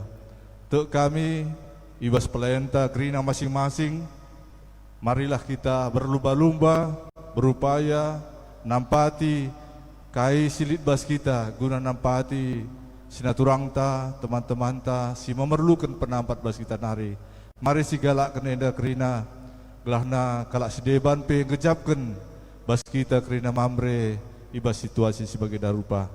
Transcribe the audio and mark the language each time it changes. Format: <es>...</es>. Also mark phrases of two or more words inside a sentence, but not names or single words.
<btx>Tek kami ibas pelenta kerina masing-masing,</btx> <id>marilah kita berlumba-lumba, berupaya</id> <btx>nampati kai silit bas kita guna nampati sinaturang ta teman-teman ta si memerlukan penampat bas kita nari. Mari si galak kenenda kerina gelahna kalak si deban pe ngejapkan bas kita kerina mamre ibas situasi</btx> <id>sebagai darupa.</id>